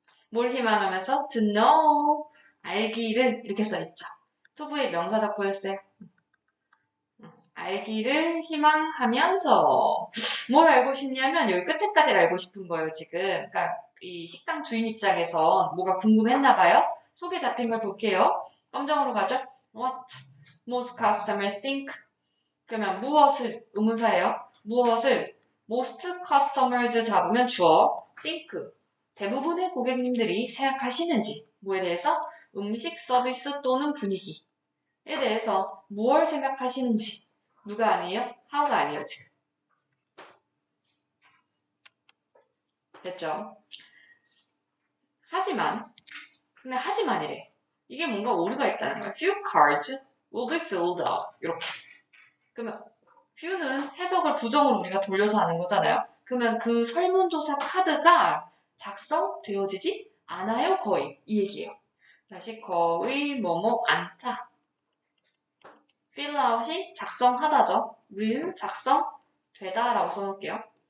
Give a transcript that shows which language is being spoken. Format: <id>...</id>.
<ko>뭘 희망하면서?</ko> <en>To know.</en> <ko>알기를, 이렇게 써있죠. 투부의 명사적 보였어요. 알기를 희망하면서 뭘 알고 싶냐면 여기 끝에까지를 알고 싶은 거예요, 지금. 그러니까 이 식당 주인 입장에서 뭐가 궁금했나 봐요. 속에 잡힌 걸 볼게요. 검정으로 가죠.</ko> <en>What most customers think?</en> <ko>그러면 무엇을 의문사예요. 무엇을</ko> <en>most customers</en> <ko>잡으면 주어 think 대부분의 고객님들이 생각하시는지 뭐에 대해서 음식 서비스 또는 분위기에 대해서 무엇을 생각하시는지 누가 아니에요? how가 아니에요, 지금. 됐죠? 근데 하지만이래. 이게 뭔가 오류가 있다는 거야.</ko> <en>Few cards will be filled out.</en> <ko>이렇게. 그러면 few는 해석을 부정으로 우리가 돌려서 하는 거잖아요. 그러면 그 설문조사 카드가 작성되어지지 않아요, 거의. 이 얘기예요. 다시 거의 뭐뭐 않다. fill out이 작성하다죠. 우리는 작성되다라고 써놓을게요.</ko>